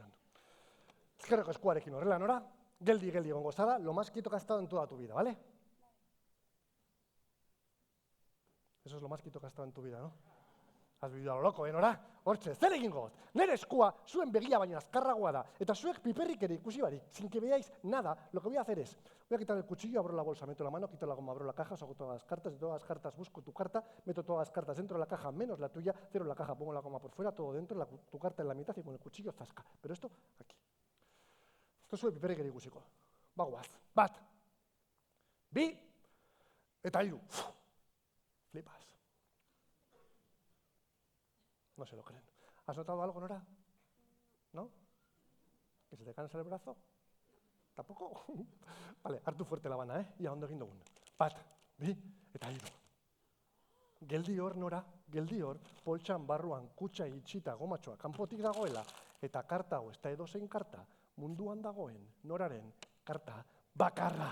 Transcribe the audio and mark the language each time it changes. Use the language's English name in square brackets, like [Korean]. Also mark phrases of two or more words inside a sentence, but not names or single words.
[Basque] Ezkerreko eskuarekin horrela, Nora, geldi egongo zara, [Spanish] lo más quieto que has estado en toda tu vida, ¿vale? Eso es lo más quieto que has estado en tu vida, ¿no? Has vivido a lo loco, Nora? [Basque] Hortxe, zer egingo dut? Nere eskua zuen begia baino azkarragoa da, eta zuek piperrik ere ikusi barik, [Spanish] sin que veáis nada, lo que voy a hacer es, voy a quitar el cuchillo, abro la bolsa, meto la mano, quito la goma, abro la caja, saco todas las cartas, de todas las cartas busco tu carta, meto todas las cartas dentro de la caja, menos la tuya, cierro la caja, pongo la goma por fuera, todo dentro, tu carta en la mitad y con el cuchillo zasca. Pero esto, aquí. [Basque] Esto zuen piperrik ere ikusiko. Bagoaz, bat, bi, eta hiru. [Spanish] Flipas. No se lo creen. ¿Has notado algo, Nora? ¿No? ¿Que se te cansa el brazo? ¿Tampoco? Vale, [Basque] hartu fuerte labana, Ia ondo egin dugun. Bat, bi, eta hiru. Geldi hor, Nora, geldi hor, poltsan barruan kutxa itxita gomatxoa kanpotik dagoela, eta karta hau, ez da edozein karta, munduan dagoen Noraren karta bakarra.